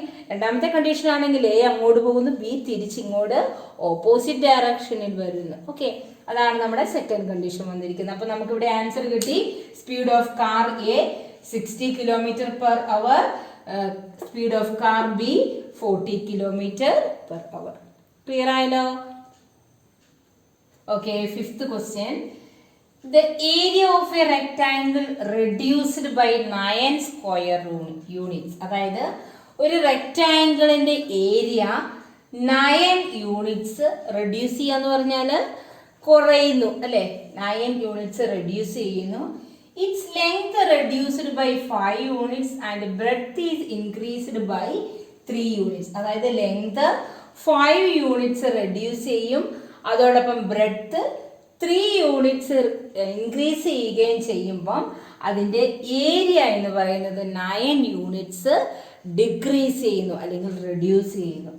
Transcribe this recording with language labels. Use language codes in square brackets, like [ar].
[ml] രണ്ടാമത്തെ കണ്ടീഷൻ ആണെങ്കിൽ എ അങ്ങോട്ട് പോകുന്നു, ബി തിരിച്ചിങ്ങോട്ട് ഓപ്പോസിറ്റ് ഡയറക്ഷനിൽ വരുന്നു. ഓക്കെ, അതാണ് നമ്മുടെ സെക്കൻഡ് കണ്ടീഷൻ വന്നിരിക്കുന്നത്. അപ്പൊ നമുക്ക് ഇവിടെ ആൻസർ കിട്ടി. [en] Speed of car A 60 kilometre per hour, speed of car B 40 kilometre per hour. [ml] Clear ആയല്ലോ. [en] Okay, fifth question. The area of a rectangle reduced by 9 square units. [ml] അതായത് ഒരു റെക്ടാങ്കിളിന്റെ ഏരിയ 9 യൂണിറ്റ്സ് റെഡ്യൂസ് ചെയ്യാന്ന് പറഞ്ഞാൽ കുറയുന്നു അല്ലെ. 9 units reduce ചെയ്യുന്നു. [en] Its length reduced by 5 units and breadth is increased by 3 units. [ml] അതായത് length 5 units reduce ചെയ്യും, അതോടൊപ്പം ബ്രെഡ്ത്ത് 3 യൂണിറ്റ്സ് ഇൻക്രീസ് ചെയ്യുകയും ചെയ്യുമ്പം അതിൻ്റെ ഏരിയ എന്ന് പറയുന്നത് 9 യൂണിറ്റ്സ് ഡിക്രീസ് ചെയ്യുന്നു അല്ലെങ്കിൽ റെഡ്യൂസ് ചെയ്യുന്നു.